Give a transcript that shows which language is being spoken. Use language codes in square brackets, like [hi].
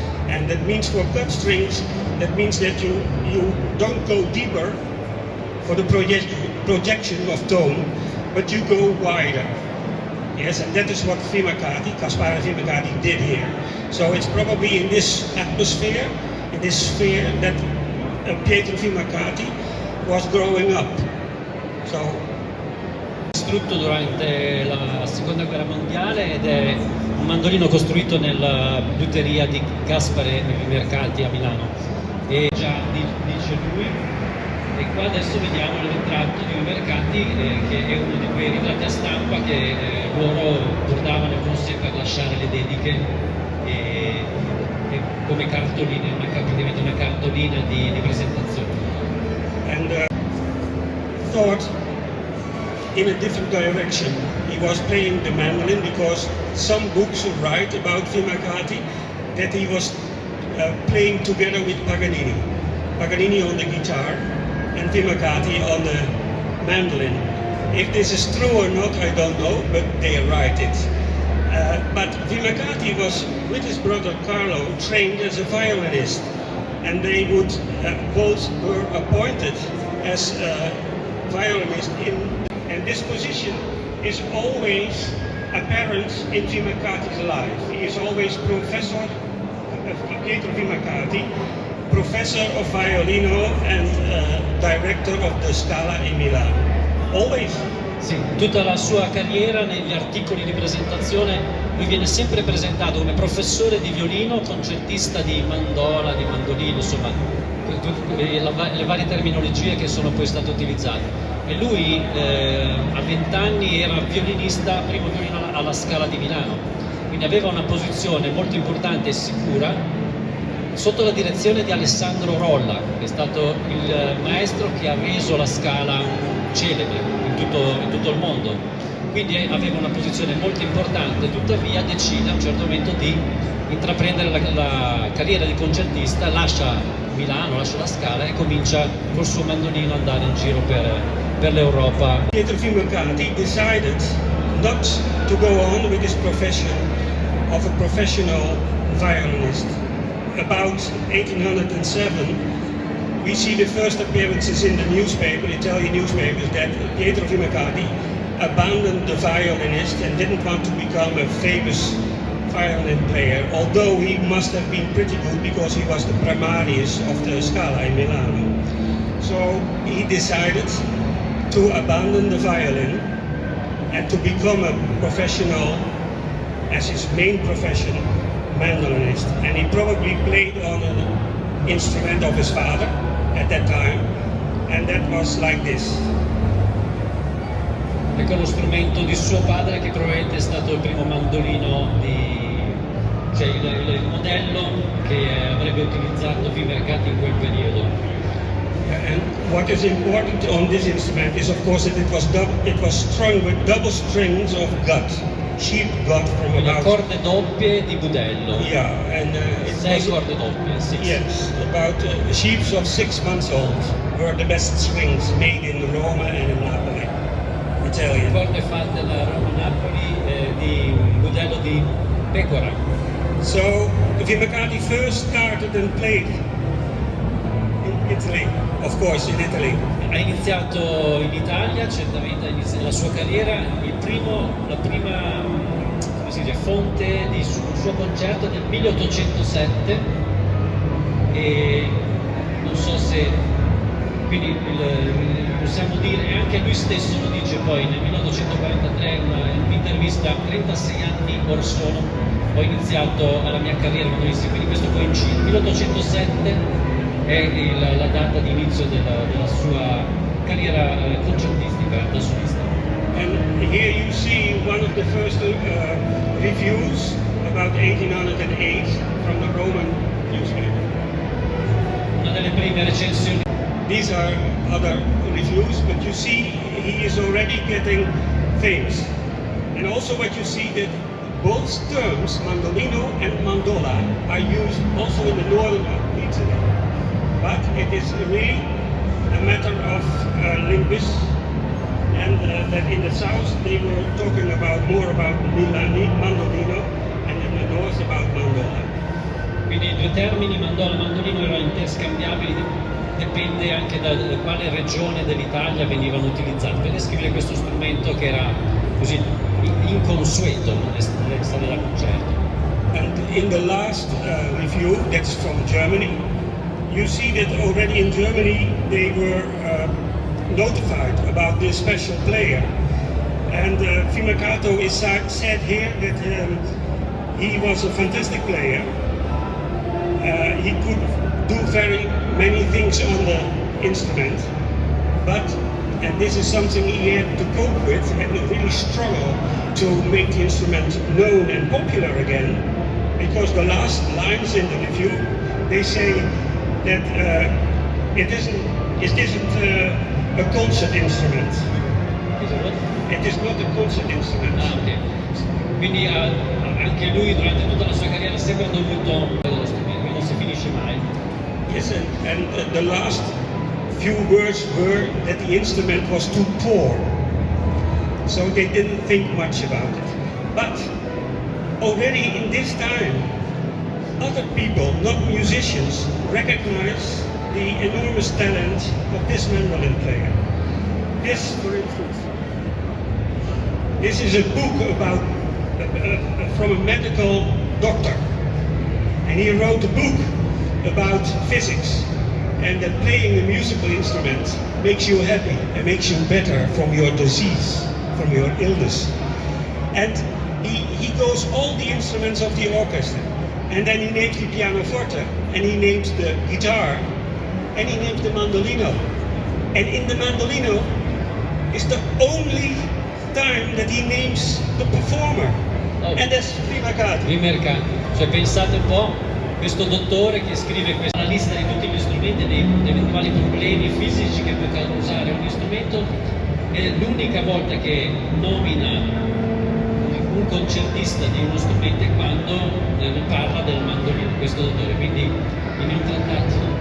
[en] And that means for cut strings, that means that you don't go deeper for the projection of tone, but you go wider. Yes, and that is what Gaspare Vimercati did here. So it's probably in this atmosphere, in this sphere, that Pietro Vimercati was growing up. So, [it] distrutto durante la seconda guerra mondiale ed è un mandolino costruito nella liuteria di Gaspare Vimercati a Milano, e già dice lui. E qua adesso vediamo il ritratto di Vimercati, che è uno di quei ritratti a stampa che loro portavano con sé per lasciare le dediche, e come cartoline, praticamente una cartolina di presentazione. [en] And thought in a different direction. He was playing the mandolin because some books write about Vimercati that he was playing together with Paganini. Paganini on the guitar and Vimercati on the mandolin. If this is true or not, I don't know, but they write it. But Vimercati was, with his brother Carlo, trained as a violinist, and they would both were appointed as violinist and this position is always apparent in Vimercati's life. He is always professor, Pietro Vimercati, professor of violino and director of the Scala in Milan. always. [it] Sì, tutta la sua carriera negli articoli di presentazione lui viene sempre presentato come professore di violino, concertista di mandola, di mandolino, insomma le varie terminologie che sono poi state utilizzate. E lui a 20 anni era violinista, primo violino alla Scala di Milano, quindi aveva una posizione molto importante e sicura sotto la direzione di Alessandro Rolla, che è stato il maestro che ha reso la Scala celebre in tutto il mondo. Quindi aveva una posizione molto importante, tuttavia decide a un certo momento di intraprendere la carriera di concertista, lascia Milano, lascia la Scala e comincia col suo mandolino ad andare in giro per l'Europa. [en] Pietro Vimercati decided not to go on with his profession of a professional violinist. About 1807, we see the first appearances in the newspaper, Italian newspapers, that Pietro Vimercati abandoned the violinist and didn't want to become a famous violin player, although he must have been pretty good because he was the primarius of the Scala in Milano. So he decided to abandon the violin and to become a professional, as his main profession, mandolinist. And he probably played on an instrument of his father at that time, and that was like this. [it] Ecco lo strumento di suo padre, che probabilmente è stato il primo mandolino cioè il modello che avrebbe utilizzato Vimercati in quel periodo. [en] And what is important on this instrument is, of course, that it was strung with double strings of gut, sheep gut from [it] Le [en] about. [it] corde doppie di budello. [en] Yeah, and [it] Sei corde doppie, sì. [en] yes, about sheeps of 6 months old were the best strings made in Roma and in Napoli, Italian. [it] Corde fatte da Roma-Napoli di budello di pecora. [en] So Vimercati first started and played in Italy, of course, in Italy. [it] Ha iniziato in Italia, certamente la sua carriera, la prima come si dice, fonte di un suo concerto del 1807 e non so se, quindi possiamo dire, e anche lui stesso lo dice poi nel 1843 in un'intervista: 36 anni or sono, ho iniziato la mia carriera mandolistica, quindi questo coincide, 1807 è la data di inizio della sua carriera concertistica da solista. [en] And here you see one of the first reviews about 1808 from the Roman newspaper. [it] Una delle prime recensioni. [en] These are other reviews, but you see he is already getting famous. And also what you see that both terms, mandolino and mandola, are used also in the northern of Italy. But it is really a matter of linguists, and that in the south they were talking more about mandolino, and in the north about mandola. [it] Quindi i due termini, mandola e mandolino, erano interscambiabili, dipende anche da quale regione dell'Italia venivano utilizzati per descrivere questo strumento che era così inconsueto nell'essere da concerto. [en] And in the last review, that's from Germany, you see that already in Germany they were notified about this special player. And Vimercati is said here that he was a fantastic player. He could do very many things on the instrument, but, and this is something he had to cope with and really struggle to make the instrument known and popular again, because the last lines in the review, they say that it isn't a concert instrument. It is not a concert instrument. Ah, ok. [it] Quindi anche lui durante tutta la sua carriera ha sempre dovuto lo strumento, non si finisce mai. [en] Yes, and the last few words were that the instrument was too poor. So they didn't think much about it. But already in this time, other people, not musicians, recognize the enormous talent of this mandolin player. This, for instance, this is a book about from a medical doctor, and he wrote a book about physics, and that playing a musical instrument makes you happy and makes you better from your disease, from your illness. And he goes all the instruments of the orchestra, and then he names the pianoforte, and he names the guitar, and he names the mandolino. And in the mandolino is the only time that he names the performer, and that's Vimercati. Vimercati. [it] Cioè pensate un po', questo dottore che scrive questa lista di tutti gli strumenti e degli eventuali problemi fisici che può causare un strumento, è l'unica volta che nomina un concertista di uno strumento è quando parla del mandolino, questo dottore, quindi in un trattato